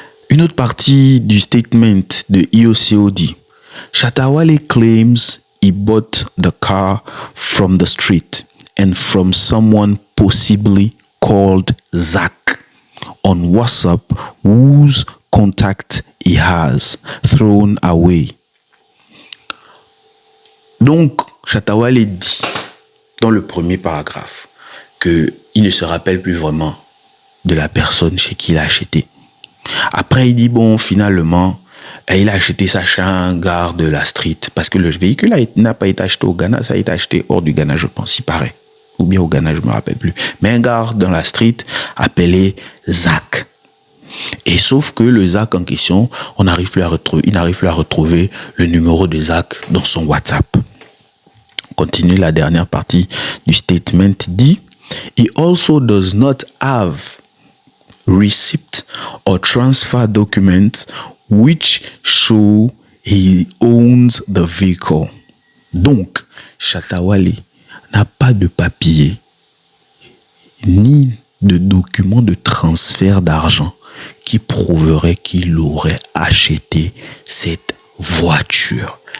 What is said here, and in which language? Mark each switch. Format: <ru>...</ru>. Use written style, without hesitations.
<fr>Une autre partie du statement de IOCO dit</fr> <en>Shatta Wale claims he bought the car from the street and from someone possibly called Zach on WhatsApp whose contact he has thrown away.</en> <fr>Donc, Shatta Wale dit dans le premier paragraphe qu'il ne se rappelle plus vraiment de la personne chez qui il a acheté. Après, il dit, bon, finalement, il a acheté ça chez un gars de la street parce que le véhicule n'a pas été acheté au Ghana, ça a été acheté hors du Ghana, je pense, il paraît. Ou bien au Ghana, je ne me rappelle plus. Mais un gars dans la street appelé Zach. Et sauf que le Zach en question, il n'arrive plus à retrouver le numéro de Zach dans son WhatsApp. On continue la dernière partie du statement dit,</fr> <en>he also does not have receipt or transfer documents which show he owns the vehicle.</en> <fr>Donc, Shatta Wale n'a pas de papier ni de document de transfert d'argent qui prouverait qu'il aurait acheté cette voiture.</fr>